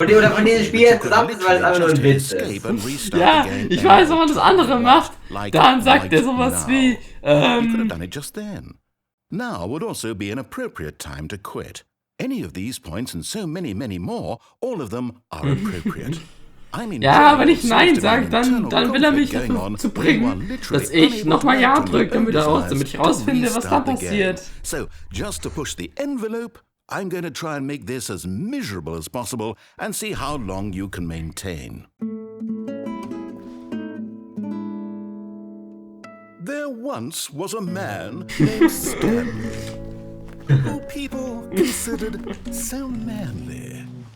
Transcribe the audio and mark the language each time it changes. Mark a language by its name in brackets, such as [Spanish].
[German] Oder von diesem Spiel zusammen ist, weil es einfach nur ein Witz ist. Ja, ich weiß, wenn man das andere macht, dann sagt er sowas wie, [English] You could have done it just then. Now would also be an appropriate time to quit. Any of these points and so many, many more, all of them are appropriate. [German] ja, wenn ich Nein sage, dann will er mich dazu bringen, dass ich nochmal Ja drücke, damit ich rausfinde, was da passiert. [English] So, just to push the envelope, I'm going to try and make this as miserable as possible and see how long you can maintain. There once was a man named Stanley, who people considered so manly.